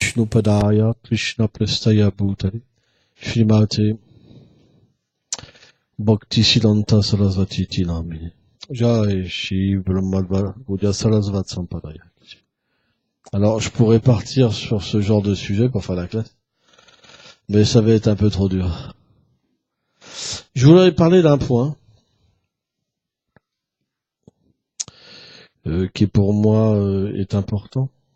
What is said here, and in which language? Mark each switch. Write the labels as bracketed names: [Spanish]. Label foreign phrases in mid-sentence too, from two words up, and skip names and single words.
[Sanskrit] Vishnupadaya Krishna Prestaya Bhutale Shrimate Bhaktisiddhanta Sarasvati Tinamine Jai Shri Brahmadva Gaudiya Sarasvati Sampadaya. [French] Alors, je pourrais partir sur ce genre de sujet pour faire la classe, mais ça va être un peu trop dur. Je voudrais parler d'un point qui pour moi est important.